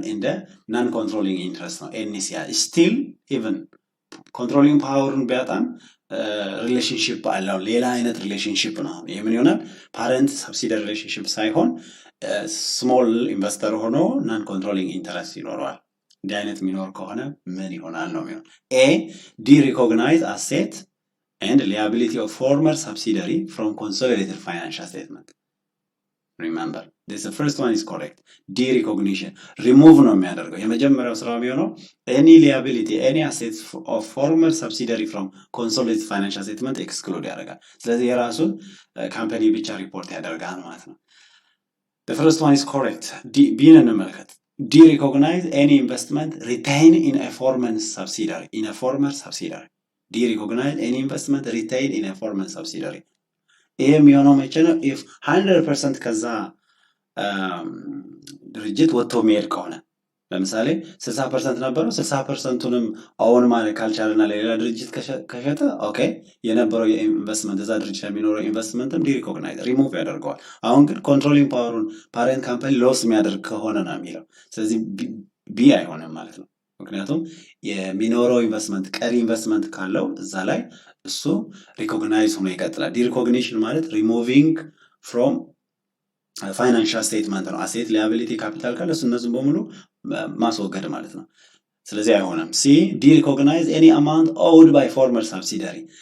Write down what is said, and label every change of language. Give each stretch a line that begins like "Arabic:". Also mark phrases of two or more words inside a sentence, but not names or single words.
Amharic: እንደ
English: non-controlling interest
Amharic: ነው።
English: NCR still even controlling power
Amharic: ቢያጣም ሪሌሽንሽፕ አለው። ሌላ አይነት ሪሌሽንሽፕ ነው። ይህ ምን ይሆናል?
English: parent subsidiary relationship
Amharic: ሳይሆን
English: small investor
Amharic: ሆኖ
English: non-controlling interest
Amharic: ይኖረዋል። እንዲህ አይነት የሚኖር ከሆነ ምን ይሆናል ነው የሚሆን።
English: A derecognize asset and liability of former subsidiary from consolidated financial statement. Remember, this the first one is correct. Derecognition. Remove
Amharic: ነው የሚያደርገው። የመጀመሪያው ስራ የሚሆነው
English: any liability, any assets of former subsidiary from consolidated financial statement exclude
Amharic: ያደርጋል። ስለዚህ የራሱን ካምፓኒ ብቻ ሪፖርት ያደርጋል ማለት ነው።
English: The first one is correct.
Amharic: ቢን እንመልከት።
English: Derecognize any investment retained in a former subsidiary. Derecognize any investment retained in a former subsidiary.
Amharic: ይሄ የሚሆነው መቼ ነው? if 100% ከዛ ድርጅት ወጥቶ የሚሄድ ከሆነ ለምሳሌ 60% ነበረው 60%ቱንም አሁን ማለት ካልቻለና ለሌላ ድርጅት ከሸጠ ኦኬ የነበረው የኢንቨስትመንት እዛ ድርጅት የሚኖረው ኢንቨስትመንትም
English: derecognize remove
Amharic: ያደርገዋል። አሁን ግን
English: controlling power parent company loss
Amharic: የሚያደርግ ከሆነ ነው የሚለው። ስለዚህ ቢ አይሆንም ማለት ነው። ምክንያቱም የሚኖረው ኢንቨስትመንት ቀሪ ኢንቨስትመንት ካለው እዛ ላይ እሱ ሪኮግናይዝ ሆኖ ይቀጥላል። ዲሪኮግኒሽን ማለት
English: removing from financial statement
Amharic: ነው።
English: asset liability capital
Amharic: ካለ እነሱን በሙሉ ማስወገድ ማለት ነው። ስለዚህ አይሆንም።
English: C derecognize any amount owed by former subsidiary